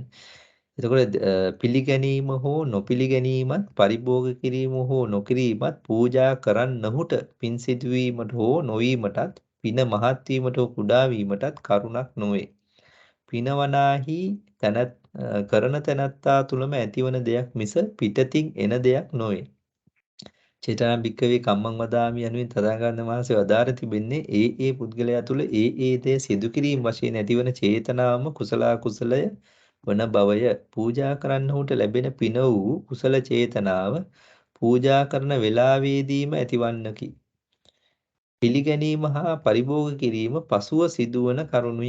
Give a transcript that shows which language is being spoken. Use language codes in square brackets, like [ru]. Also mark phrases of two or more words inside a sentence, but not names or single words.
[si] එතකොට පිළිගැනීම හෝ නොපිළිගැනීමත් පරිභෝග කිරීම හෝ නොකිරීමත් පූජා කරන්නහුට පින් සිදුවීමට හෝ නොවීමටත් පින මහත් වීමට හෝ කුඩා වීමටත් කරුණක් නොවේ. පිනවනාහි කරන තැනැත්තා තුලම ඇතිවන දෙයක් මිස පිටතින් එන දෙයක් නොවේ. [pi] චේතනා භික්කවේ කම්මං වදාමි [si] යනුවෙන් තථාගතයන් වහන්සේ වදාර තිබෙන්නේ ඒ පුද්ගලයා තුළ ඒ දේ සිදු කිරීම වශයෙන් ඇතිවන චේතනාවම කුසලය වන බවය. පූජා කරන්නහුට ලැබෙන පින වූ කුසල චේතනාව පූජා කරන වේලාවේදීම ඇතිවන්නකි. පිළිගැනීම හා පරිභෝග කිරීම පසුව සිදුවන කරුණුය.